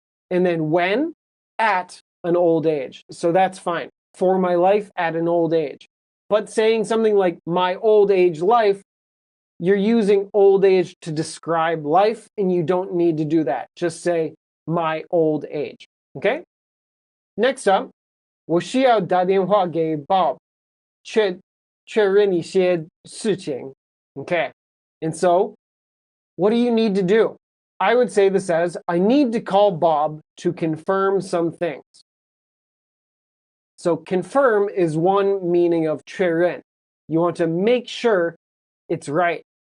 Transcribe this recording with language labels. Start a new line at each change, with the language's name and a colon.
English: And then when? At an old age. So that's fine. For my life at an old age. But saying something like my old age life, you're using old age to describe life, and you don't need to do that. Just say my old age. Okay? Next up,
Chinese: 我需要打电话给 Bob 确认一些事情.
English: Okay. And so, what do you need to do? I would say this as, I need to call Bob to confirm some things. So confirm is one meaning of 确认. You want to make sure it's right.